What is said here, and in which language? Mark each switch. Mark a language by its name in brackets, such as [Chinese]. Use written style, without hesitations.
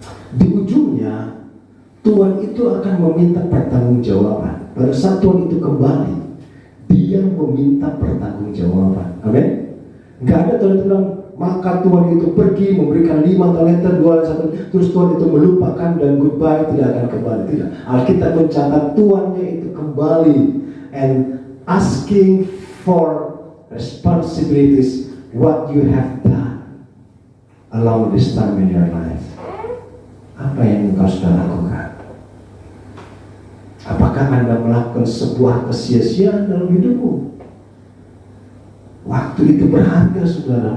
[Indonesian] Di ujungnya, Tuhan itu akan meminta pertanggungjawaban. Pada saat Tuhan itu kembali, Dia meminta pertanggungjawaban. Amin. Gak ada Tuhan itu bilang, maka Tuhan itu pergi memberikan 5 talenta, 2, 1, terus Tuhan itu melupakan dan goodbye, tidak akan kembali. Tidak. Alkitab mencatat Tuhannya itu kembali [English] and asking for responsibilities, what you have done along this time in your life. [Indonesian] Apa yang engkau sudah lakukan? Apakah Anda melakukan sebuah kesia-siaan dalam hidupmu? Waktu itu berharga, saudara.